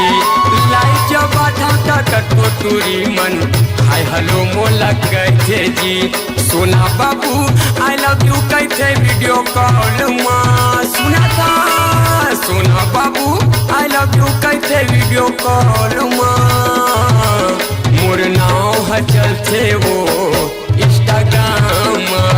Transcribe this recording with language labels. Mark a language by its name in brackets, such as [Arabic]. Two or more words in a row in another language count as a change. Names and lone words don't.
[Chhattisgarhi] लाइव जब कटकोटूरी मन [English] hi hello [Chhattisgarhi] मोला कहते जी। सोना बाबू [English] I love you [Chhattisgarhi] कहते [English] video call [Chhattisgarhi] में। सुना था सोना बाबू [English] I love you [Chhattisgarhi] कहते [English] video call [Chhattisgarhi] में। मोर नाव है चलते वो इंस्टाग्राम।